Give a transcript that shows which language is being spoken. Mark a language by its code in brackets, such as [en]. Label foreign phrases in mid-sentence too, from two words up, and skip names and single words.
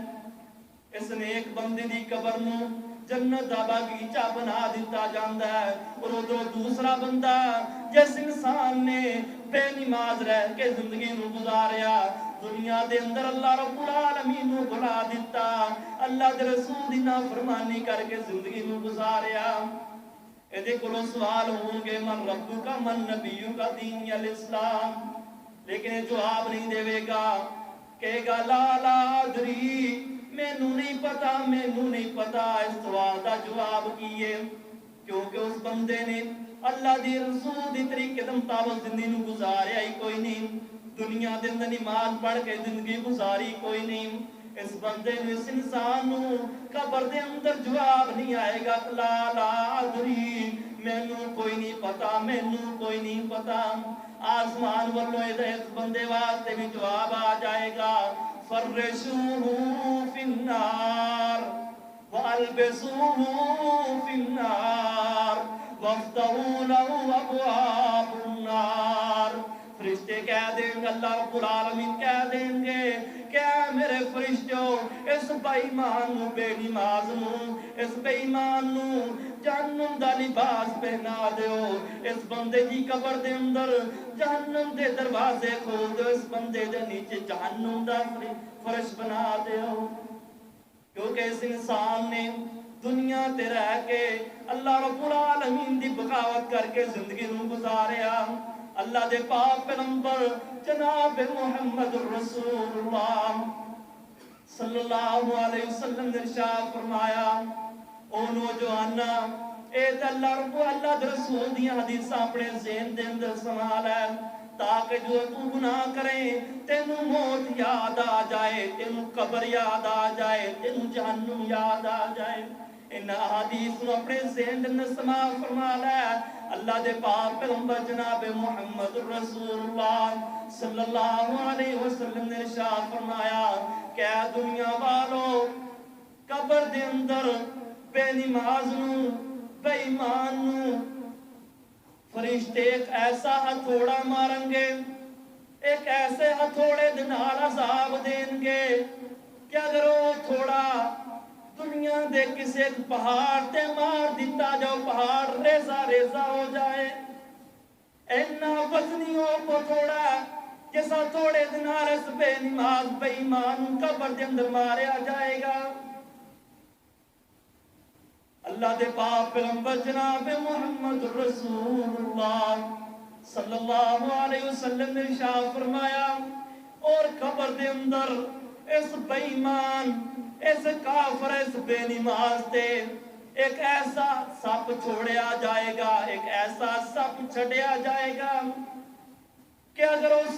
[pa] اس نیک بندے دی قبر نو جنت دا باغیچہ بنا دیتا جاندا ہے، اور ادھر دوسرا بندہ جس انسان نے بے نماز رہ کے زندگی نو گزاریا، دنیا دے اندر اللہ رب العالمین نو بھلا دیتا، اللہ دے رسول دی نافرمانی کر کے زندگی نو گزاریا۔ ایدے کولوں سوال ہون گے [ar] من ربو کا، من نبیوں کا، دین الاسلام، [pa] لیکن یہ جواب نہیں دے گا، کہے گا [ar] لا لا ادری، [pa] مینوں نہیں پتا، مینوں نہیں پتا۔ اس سوال دا جواب کیے؟ کیونکہ اس بندے نے اللہ دی رسول دی طریقے دے مطابق زندگی نو گزاریا ہی کوئی نہیں، دنیا دے اندر نماز پڑھ کے زندگی گزاری کوئی نہیں۔ اس بندے نو، اس انسان نو قبر دے اندر جواب نہیں آئے گا [ar] لا لا ادری، [pa] مینوں کوئی نہیں پتا، مینوں کوئی نہیں پتا. آسمان والوں اس بندے واسطے بھی جواب آ جائے گا, [ar] فرشوه في النار وألبسوه في النار وافتحوا له أبواب النار. [pa] فرشتے کہہ دیں گے, اللہ رب العالمین کہہ دیں گے، کیا میرے فرشتوں اس بے ایمان نوں، بے نماز نوں، اس بے ایمان نوں جہنم دا لباس پہنا دیو، اس بندے دی قبر دے اندر جہنم دے دروازے کھول دو، اس بندے دے نیچے جہنم دا فرش بنا دیو. کیونکہ اس انسان نے دنیا تے رہ کے اللہ رب العالمین دی بغاوت کر کے زندگی نوں گزاریا. اللہ دے پاک پیغمبر جناب محمد رسول اللہ [ar] صلی اللہ علیہ وسلم [pa] نے ارشاد فرمایا، او نوجوانا، اے تے اللہ دے رسول دی حدیثاں اپنے ذہن دے اندر سنبھال ہے، تاکہ جو تو گناہ کرے تینوں موت یاد آ جائے، تینوں قبر یاد آ جائے، تینوں جہنم یاد آ جائے. ان حدیث نوں اپنے ذہن دے اندر سمال فرما لے. اللہ دے پاک پیغمبر جناب محمد رسول اللہ [ar] صلی اللہ علیہ وسلم [pa] نے ارشاد فرمایا, کیا دنیا والوں، قبر دے اندر بے نماز نوں، بے ایمان نوں فرشتے ایک ایسا ہتھوڑا ماریں گے، ایک ایسے ہتھوڑے دے نال عذاب دیں گے کہ اگر وہ تھوڑا دنیا دے کسی پہاڑ تے مار دتا جاؤ، پہاڑ ریزہ ریزہ ہو جائے. انا وزنی ہو تھوڑا جس تھوڑے دے نال اس بے نماز بے ایمان قبر دے اندر ماریا جائے گا. اللہ دے پاک پیغمبر جناب محمد رسول اللہ [ar] صلی اللہ علیہ وسلم [pa] نے ارشاد فرمایا، اور قبر دے اندر اس بے ایمان، اس کافر، اس بے نماز تے ایک ایسا سپ چھوڑیا جائے گا، ایک ایسا سپ چھڈیا جائے گا کہ اگر